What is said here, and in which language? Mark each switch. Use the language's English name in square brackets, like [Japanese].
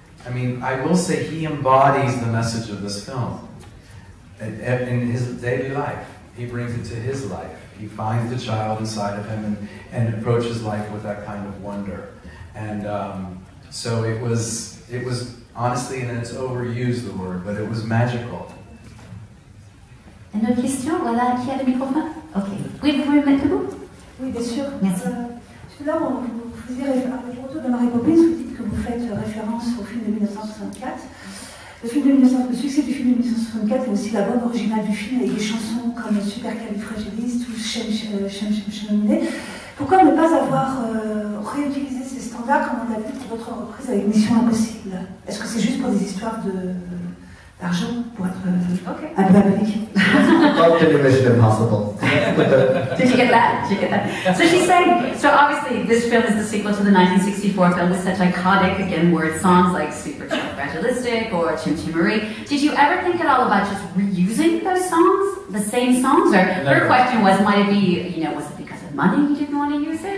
[English] I mean, I will say he embodies the message of this film in his daily life. He brings it to his life. He finds the child inside of him and approaches life with that kind of wonder. And so it was honestly, and it's overused the word, but it was magical. [French] Une autre question? Voilà, qui a le microphone? Ok. Oui, vous pouvez me mettre debout? Oui, bien sûr. Merci. Tout à l'heure, vous faisiez avec le retour de Mary Poppins, vous dites que vous faites référence au film de 1964. Le succès du film de 1964 est aussi la bande originale du film avec des chansons comme Supercalifragilistique ou Shem. Pourquoi ne pas avoir réutilisé ces standards comme on l'a vu pour d'autres reprises avec Mission Impossible? Est-ce que c'est juste pour des histoires d'argent, pour être un peu appliqué? [English] Mission Impossible. Did you get that? Did you get that? So she's saying, so obviously this film is the sequel to the 1964 film with such iconic, again, word songs like Supercalifragilistic or Chim Chim Marie. Did you ever think at all about just reusing those songs, the same songs? Or her question was, might it be, you know, was it because of money you didn't want to use it?